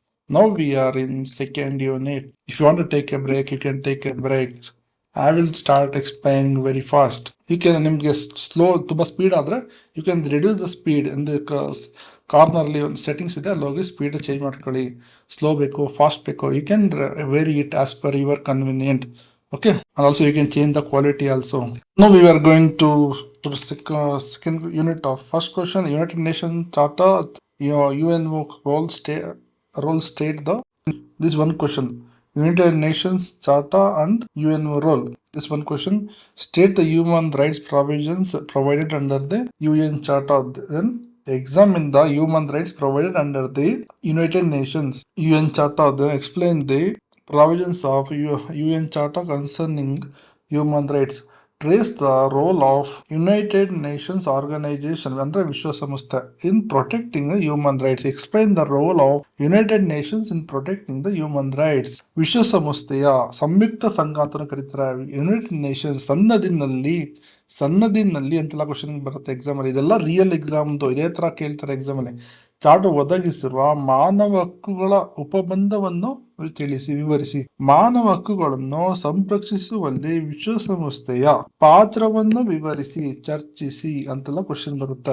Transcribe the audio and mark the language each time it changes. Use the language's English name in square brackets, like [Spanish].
[English] Now we are in second unit. If you want to take a break, you can take a break. I will start explaining very fast. You can, [Kannada] ನಿಮ್ಗೆ slow ತುಂಬಾ speed ಆದ್ರೆ [English] You can reduce the speed. [Kannada] Corner ಅಲ್ಲಿ ಒಂದು settings ಇದೆ, ಅಲ್ಲಿ ಹೋಗಿ speed change ಮಾಡ್ಕೊಳ್ಳಿ. Slow ಬೇಕು, ಫಾಸ್ಟ್ ಬೇಕು, [English] You can vary it as per your convenient. Okay, and also you can change the quality also. Now we are going to the second unit of first question. United Nations Charter, UNO role state the this one question. United Nations Charter and UNO role. This one question. State the human rights provisions provided under the UN Charter. Then examine the human rights provided under the United Nations UN Charter. Then explain the provisions of UN Charter concerning human rights. Trace the role of United Nations Organization under Vishwasamastha in protecting the human rights. Explain the role of United Nations in protecting the human rights. [Kannada] ವಿಶ್ವಸಂಸ್ಥೆಯ ಸಂಯುಕ್ತ ಸಂಘ ಅಂತ ಕರೀತಾರೆ. United Nations ಸನ್ನದಿನಲ್ಲಿ ಅಂತೆಲ್ಲ question ಬರುತ್ತೆ exam ಅಲ್ಲಿ. ಇದೆಲ್ಲ real ಎಕ್ಸಾಮ್ದು, ಇದೇ ತರ ಕೇಳ್ತಾರೆ ಎಕ್ಸಾಮ್ ಅಲ್ಲಿ. ಚಾರ್ಟರ್ ಒದಗಿಸಿರುವ ಮಾನವ ಹಕ್ಕುಗಳ ಉಪಬಂಧವನ್ನು ವಿವರಿಸಿ. ಮಾನವ ಹಕ್ಕುಗಳನ್ನು ಸಂರಕ್ಷಿಸುವಲ್ಲಿ ವಿಶ್ವಸಂಸ್ಥೆಯ ಪಾತ್ರವನ್ನು ವಿವರಿಸಿ, ಚರ್ಚಿಸಿ ಅಂತೆಲ್ಲ ಕ್ವಶನ್ ಬರುತ್ತೆ.